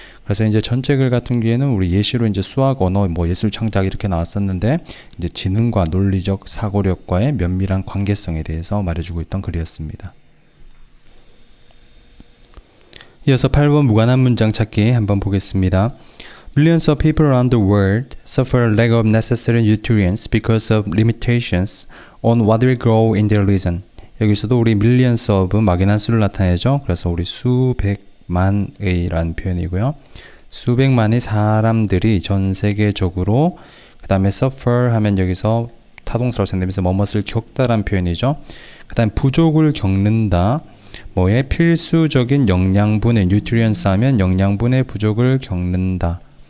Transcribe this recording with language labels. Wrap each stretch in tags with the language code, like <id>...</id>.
<ko>그래서 이제 전체 글 같은 경우에는 우리 예시로 이제 수학, 언어, 예술 창작 이렇게 나왔었는데 이제 지능과 논리적 사고력과의 면밀한 관계성에 대해서 말해주고 있던 글이었습니다. 이어서 8번 무관한 문장 찾기 한번 보겠습니다.</ko> <en>Millions of people around the world suffer lack of necessary nutrients because of limitations on what will grow in their region.</en> <ko>여기서도 우리 millions of 막연한 수를 나타내죠. 그래서 우리 수백만의라는 표현이고요. 수백만의 사람들이 전 세계적으로 그 다음에 suffer 하면 여기서 타동사로 생각되면서 뭐뭇을 겪다라는 표현이죠. 그 다음에 부족을 겪는다. 뭐의 필수적인 영양분의 nutrients 하면 영양분의 부족을 겪는다.</ko>